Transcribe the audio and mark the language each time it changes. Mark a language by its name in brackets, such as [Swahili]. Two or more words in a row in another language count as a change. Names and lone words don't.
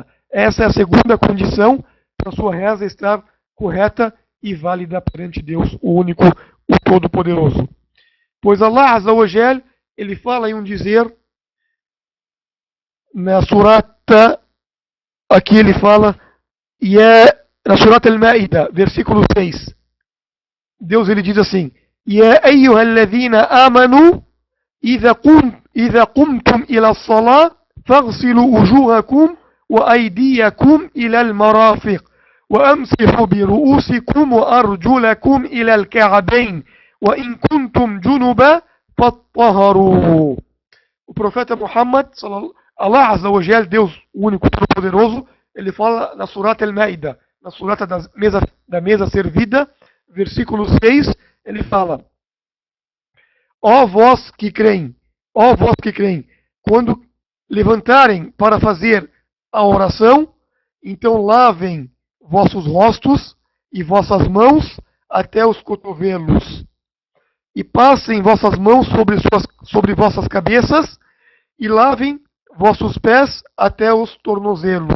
[Portuguese] Essa é a segunda condição para a sua reza estar correta e válida perante Deus, o único, o Todo-Poderoso. Pois Allah [Arabic] عز وجل, [Portuguese] ele fala em um dizer, na surata, aqui ele fala, e é na surata Al-Ma'idah, versículo 6. Deus ele diz assim, [Arabic] يا أيها الذين آمنوا إذا قمتم إلى الصلاة فاغسلوا وجوهكم وأيديكم إلى المرافق وأمسحوا برؤوسكم وأرجلكم إلى الكعبين وإن كنتم جنبا فاطهروا. [Portuguese] O profeta Muhammad, Allah [Arabic] عز وجل, [Portuguese] Deus único, todo-poderoso, ele fala na surata Al-Ma'idah, na surata da mesa servida, versículo 6, ele fala: ó vós que creem, quando levantarem para fazer a oração, então lavem vossos rostos e vossas mãos até os cotovelos, e passem vossas mãos sobre vossas cabeças, e lavem vossos pés até os tornozelos.